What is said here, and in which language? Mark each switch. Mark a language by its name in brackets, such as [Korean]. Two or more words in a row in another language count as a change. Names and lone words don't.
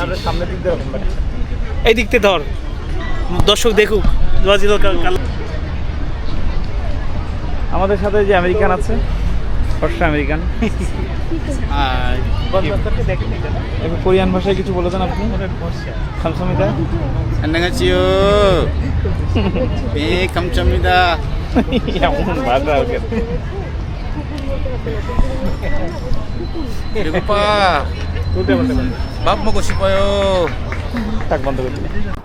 [Bangla] সামনের দিক দিয়ে এই দিক থেকে ধর, দর্শক দেখুক। আমাদের সাথে যে আমেরিকান আছে, ফর্সা আমেরিকান, কোরিয়ান ভাষায় কিছু বলে দেন আপনি। [Korean] 감사합니다. 안녕하세요. 네, 감사합니다. 맞아. 배고파. 밥 먹고 싶어요. [Bangla] 딱 বন্ধ করে দিলে।